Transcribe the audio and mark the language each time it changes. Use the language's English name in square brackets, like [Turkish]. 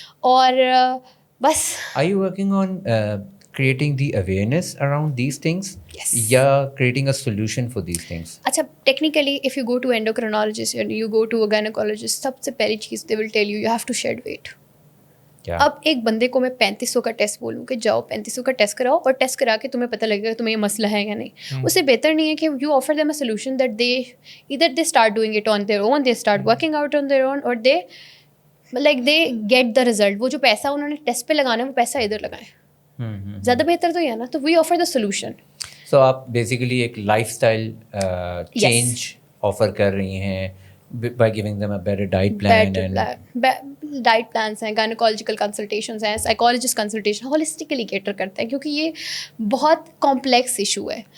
[Urdu] اور بس. [English] Are you working on creating the awareness around these things? Yes. یا creating a solution for these things? اچھا, technically if you go to endocrinologist and you go to a gynecologist, [Urdu] سب سے پہلی چیز [English] they will tell you have to shed weight. [Urdu] اب ایک بندے کو میں 3500 کا ٹیسٹ بولوں کہ جاؤ 3500 کا ٹیسٹ کراؤ, اور ٹیسٹ کرا کے تمہیں پتہ لگے گا تمہیں یہ مسئلہ ہے یا نہیں. اس سے بہتر نہیں ہے کہ [English] You offer them a solution that they either they start doing it on their own, they start working out on their own, اور they like they get the result. [Urdu] وہ جو پیسہ انہوں نے ٹیسٹ پہ لگانا ہے وہ پیسہ ادھر لگائیں, زیادہ بہتر تو یہ ہے نا. [English] تو we offer the solution. [Urdu] سو آپ بیسیکلی ایک لائف اسٹائل چینج آفر کر رہی ہیں [English] by giving them a better diet plan and [Urdu] diet plans ہیں, گائنیکالوجیکل کنسلٹیشنز ہیں, سائیکالوجسٹ کنسلٹیشن ہولسٹکلی کیٹر کرتے ہیں, کیونکہ یہ بہت کمپلیکس ایشو ہے.